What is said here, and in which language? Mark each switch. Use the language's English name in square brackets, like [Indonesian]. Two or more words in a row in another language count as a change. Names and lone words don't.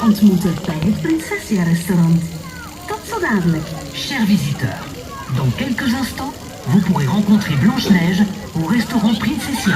[Dutch] moeten bij het Prinsessia-restaurant. Tot zo dadelijk. [French] Chers visiteurs, dans quelques instants, vous pourrez rencontrer Blanche-Neige au restaurant Princessia.